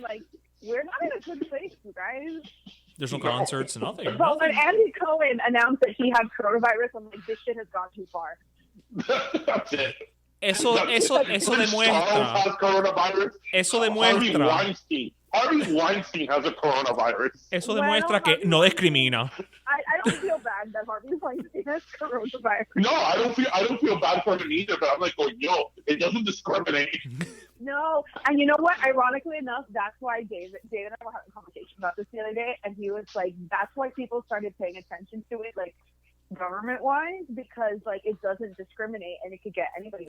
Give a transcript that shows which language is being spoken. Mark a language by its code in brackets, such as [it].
[en] Like we're not in a good place, you guys. There's no concerts, nothing. But when Andy Cohen announced that he had coronavirus, I'm like, this shit has gone too far. That's it. [es] Eso demuestra. [en] Has coronavirus. [es] Eso demuestra. [en] Harvey Weinstein has a coronavirus. [es] Eso demuestra que no discrimina. [en] I don't feel bad that Harvey Weinstein has coronavirus. No, I don't feel bad for him either. But I'm like, yo, it doesn't discriminate. No, and you know what? Ironically enough, that's why David and I were having a conversation about this the other day, and he was like, that's why people started paying attention to it, like government-wise, because like it doesn't discriminate and it could get anybody.